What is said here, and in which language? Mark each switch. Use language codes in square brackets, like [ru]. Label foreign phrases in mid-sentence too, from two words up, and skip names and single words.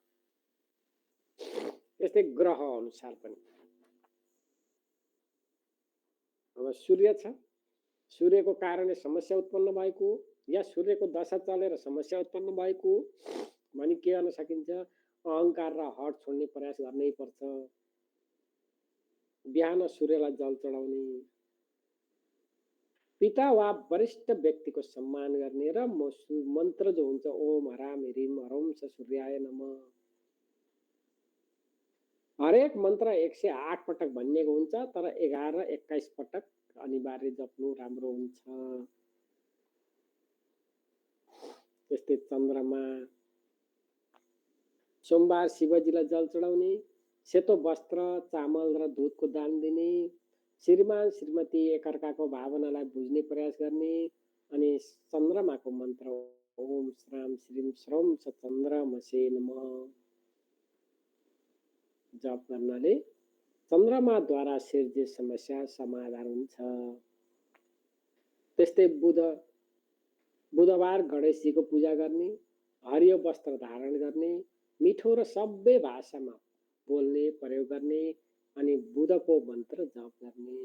[ne] त्यस्तै ग्रह अनुसार पनि अब सूर्य छ, सूर्यको कारणले समस्या उत्पन्न भएको या सूर्यको दशा चलेर समस्या उत्पन्न भएको भनी के गर्न सकिन्छ? अहङ्कार र हट छोड्ने प्रयास गर्नै पर्छ। बिहान सूर्यलाई जल चढाउने, पिता वा वरिष्ठ व्यक्तिको सम्मान गर्ने र मन्त्र जो हुन्छ [sa] ओम हराम ह्रीम हरौं स सूर्याय नमः, [ne] हरेक मन्त्र 108 पटक भनिएको हुन्छ, तर 11 र 21 पटक अनिवार्य जप्नु राम्रो हुन्छ। त्यस्तै चन्द्रमा, सोमबार शिवजीलाई जल चढाउने, सेतो वस्त्र चामल र दुधको दान दिने, श्रीमान श्रीमती एकअर्काको भावनालाई बुझ्ने प्रयास गर्ने, अनि चन्द्रमाको मन्त्र [sa] ओम श्राम श्रीम श्रम स चन्द्रमसे नमः [ne] जप गर्नाले चन्द्रमाद्वारा सिर्जित समस्या समाधान हुन्छ। त्यस्तै बुधबार गणेशजीको पूजा गर्ने, हरियो वस्त्र धारण गर्ने, मिठो र सबै भाषामा बोल्ने प्रयोग गर्ने, अनि बुधको मन्त्र जप गर्ने।